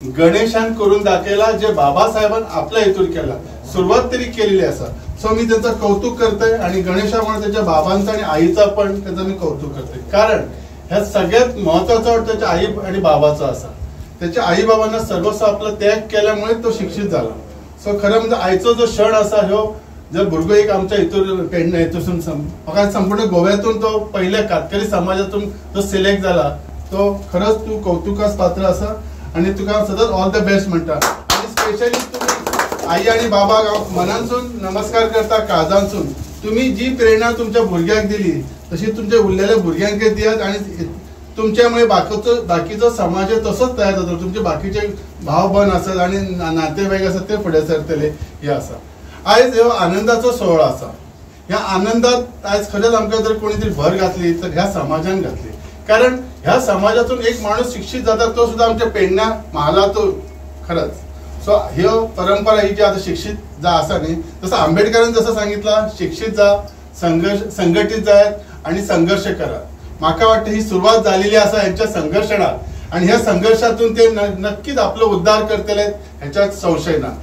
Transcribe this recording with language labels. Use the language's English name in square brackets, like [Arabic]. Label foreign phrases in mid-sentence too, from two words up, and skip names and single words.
[Konkani] गणेशान करून दाखयला जे बाबासाहेबान आपल्या हेतून केला, सुरुवात तरी केलेली असा. [Marathi] सो मी त्यांचं कौतुक करतोय आणि गणेशा म्हणून त्याच्या बाबांचा आणि आईचा पण त्याचं मी कौतुक करतोय. कारण ह्या सगळ्यात महत्वाचं वाटतं त्याच्या आई आणि बाबाचा असा. त्याच्या आई बाबांना सर्वस्व आपलं त्याग केल्यामुळे तो शिक्षित झाला. [Konkani] सो खरं म्हणजे आईचा जो क्षण असा ह्यो जर भुरगो एक आमच्या हितून पेडणे हितून म्हाका संपूर्ण गोव्यातून तो पहिल्या कातकरी समाजातून तो सिलेक्ट झाला, तो खरंच तू कौतुकास पात्र असा आणि तुका सतत [English] all the best [Konkani] म्हणटा. आणि स्पेशली तुम्ही आई आणि बाबा मनांसून नमस्कार करता, काळजांसून. तुम्ही जी प्रेरणा तुमच्या भुरग्याक दिली तशी तुमच्या उरलेल्या भुरग्यांक दियात आणि तुमच्यामुळे बाकीचो समाज तसोच तयार जातो. तुमचे बाकीचे भाव बंद असत आणि नातेवाईक असत ते फुडें सरतले हे असा. आयज ह्यो आनंदाचो सोहळा असा. ह्या आनंदात आयज खरेंच आमकां जर कोणी तरी भर घातली तर ह्या समाजान घातली. कारण ह्या समाजातून एक माणूस शिक्षित जाता तो सुद्धा आमच्या पेडण्या महालातून खरंच. [Marathi] सो ह्यो परंपरा ही जी आता [Konkani] शिक्षित जा असा न्ही, [Marathi] तसं आंबेडकरांनी जसं सांगितलं शिक्षित जा, संघटित जायात आणि संघर्ष करा. म्हाका वाटतं ही सुरुवात झालेली असा यांच्या संघर्षात आणि ह्या संघर्षातून ते नक्कीच आपला उद्धार करतले ह्याच्यात संशय ना.